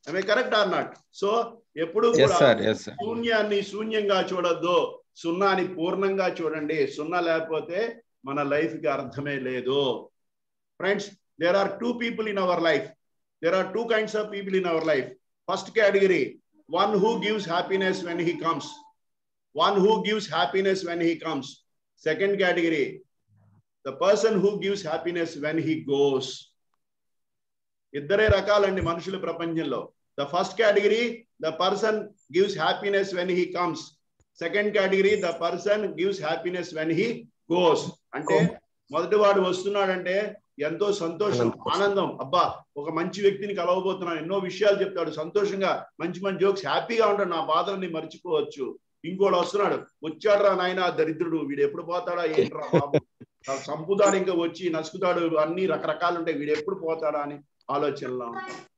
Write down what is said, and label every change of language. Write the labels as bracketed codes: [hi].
[en] Correct or not? [te] So ఎప్పుడు కూడా శూన్యాన్ని శూన్యంగా చూడొద్దు, సున్నాని పూర్ణంగా చూడండి. సున్నా లేకపోతే మన లైఫ్ కి అర్థమే లేదు. [en] Friends, there are 2 people in our life. There are 2 kinds of people in our life. First category, one who gives happiness when he comes. One who gives happiness when he comes. Second category, the person who gives happiness when he goes. [te] ఇద్దరే రకాలండి మనుషుల ప్రపంచంలో. [en] The first category, the person gives happiness when he comes. Second category, the person gives happiness when he goes. అంటే [te] మొదటి వాడు వస్తున్నాడంటే ఎంతో సంతోషం, ఆనందం. అబ్బా ఒక మంచి వ్యక్తిని కలవబోతున్నాను, ఎన్నో విషయాలు చెప్తాడు, సంతోషంగా మంచి మంచి జోక్స్, హ్యాపీగా ఉంటాడు, నా బాధలని మర్చిపోవచ్చు. ఇంకోటి వస్తున్నాడు, వచ్చాడురా నాయన దరిద్రుడు, వీడు ఎప్పుడు పోతాడా ఏంట్రా బాబు, సంపుతాడు, ఇంకా వచ్చి నసుకుతాడు, అన్ని రకరకాలు ఉంటాయి, వీడు ఎప్పుడు పోతాడా అని ఆలోచనలో ఉంటాం.